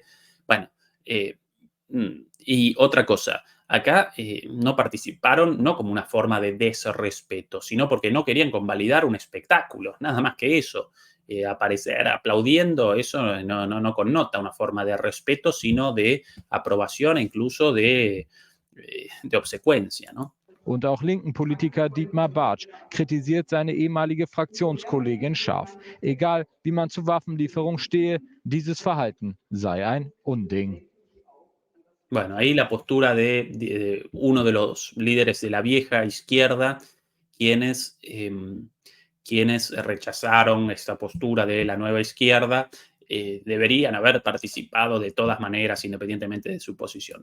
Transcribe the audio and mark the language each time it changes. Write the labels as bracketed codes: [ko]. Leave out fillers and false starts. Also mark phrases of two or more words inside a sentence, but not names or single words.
[es] Bueno, y otra cosa, acá no participaron no como una forma de desrespeto, sino porque no querían convalidar un espectáculo, nada más que eso. Aparecer aplaudiendo, eso no connota una forma de respeto, sino de aprobación e incluso de obsecuencia, ¿no? [de] Und auch linken Politiker Dietmar Bartsch kritisiert seine ehemalige Fraktionskollegin scharf. Egal, wie man zu Waffenlieferung stehe, dieses Verhalten sei ein Unding. [es] Bueno, ahí la postura de uno de los líderes de la vieja izquierda, quienes rechazaron esta postura de la nueva izquierda, deberían haber participado de todas maneras, independientemente de su posición.